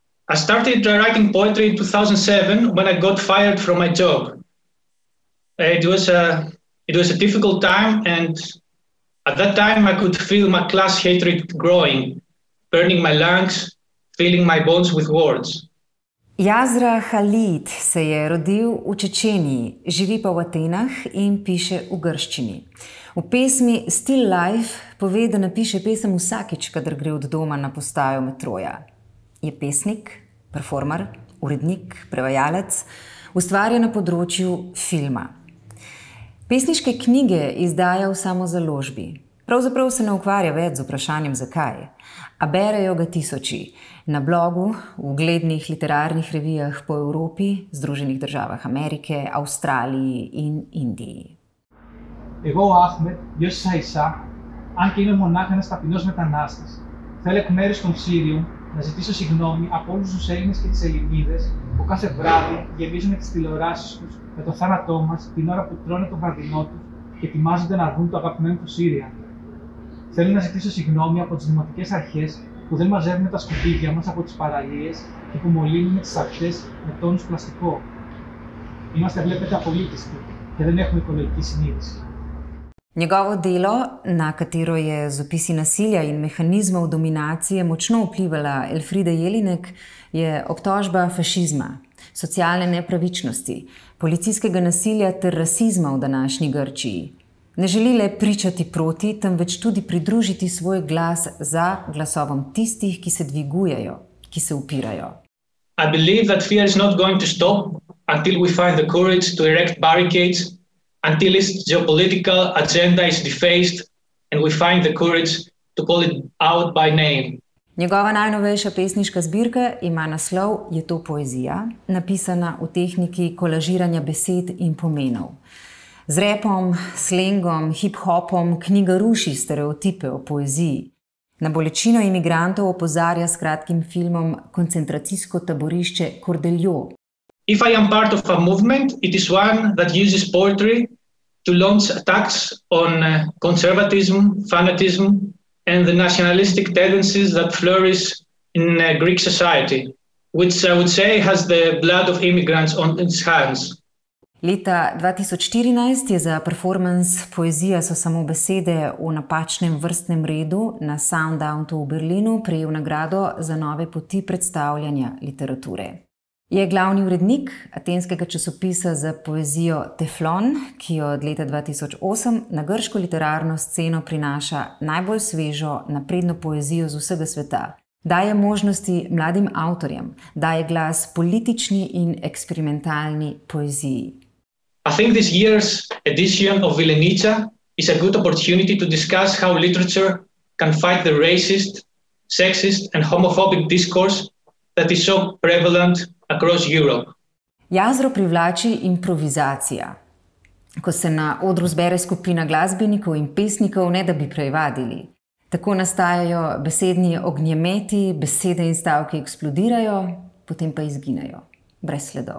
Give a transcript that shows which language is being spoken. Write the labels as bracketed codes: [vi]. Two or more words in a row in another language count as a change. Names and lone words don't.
[en] I started writing poetry in 2007 when I got fired from my job. It was a difficult time, and at that time I could feel my class hatred growing, burning my lungs, filling my bones with words. [sl] Yazra Khalid se je rodil v Čečeniji, živi pa v Atenah in piše v grščini. V pesmi Still Life pove, da napiše pesem vsakič, kadar gre od doma na postajo metroja. Je pesnik, performer, urednik, prevajalec, ustvarja na področju filma. Pesniške knjige izdaja v samozaložbi. Pravzaprav se ne ukvarja več z vprašanjem zakaj, a berejo ga tisoči na blogu, v uglednih literarnih revijah po Evropi, Združenih državah Amerike, Avstraliji in Indiji. [el] Εγώ ο Άχμετ, γιος της Αϊσά, αν και είμαι μονάχα ένας ταπεινός μετανάστης, θέλω εκ μέρους των Σύριων να ζητήσω συγγνώμη από όλους τους Έλληνες και τις Ελληνίδες που κάθε βράδυ γεμίζουν τις τηλεοράσεις τους με το θάνατό μας την ώρα που τρώνε το βραδινό τους και ετοιμάζονται να δουν το αγαπημένο του Σύρια. Θέλω να ζητήσω συγγνώμη από τις δημοτικές αρχές που δεν μαζεύουν τα σκουπίδια μας από τις παραλίες και που μολύνουν τις ακτές με τόνους πλαστικό. Είμαστε, βλέπετε, απολύτιστοι και δεν έχουμε οικολογική συνείδηση. [sl] Njegovo delo, na katero je z opisi nasilja in mehanizmov dominacije močno vplivala Elfriede Jelinek, je obtožba fašizma, socialne nepravičnosti, policijskega nasilja ter rasizma v današnji Grčiji. Ne želi le pričati proti, temveč tudi pridružiti svoj glas za glasovom tistih, ki se dvigujejo, ki se upirajo. [en] I believe that fear is not going to stop until we find the courage to erect barricades, until its geopolitical agenda is defaced and we find the courage to call it out by name. [sl] Njegova najnovejša pesniška zbirka ima naslov Je to poezija, napisana v tehniki kolažiranja besed in pomenov. Z repom, slengom, hip-hopom knjiga ruši stereotipe o poeziji. Na bolečino imigrantov opozarja s kratkim filmom Koncentracijsko taborišče Cordelio. [en] If I am part of a movement, it is one that uses poetry to launch attacks on conservatism, fanatism, and the nationalistic tendencies that flourish in Greek society, which I would say has the blood of immigrants on its hands. [sl] Leta 2014 je za performance Poezija so samo besede v napačnem vrstnem redu na Soundoutu v Berlinu prejel nagrado za nove poti predstavljanja literature. Je glavni urednik atenskega časopisa za poezijo Teflon, ki od leta 2008 na grško literarno sceno prinaša najbolj svežo, napredno poezijo z vsega sveta. Daje možnosti mladim avtorjem, daje glas politični in eksperimentalni poeziji. [en] I think this year's edition of Vilenica is a good opportunity to discuss how literature can fight the racist, sexist and homophobic discourse that is so prevalent across Europe. [sl] Jazro privlači improvizacija. Ko se na odru zbere skupina glasbenikov in pesnikov, ne da bi prevadili. Tako nastajajo besedni ognjemeti, besede in stavki eksplodirajo, potem pa izginejo, brez sledov.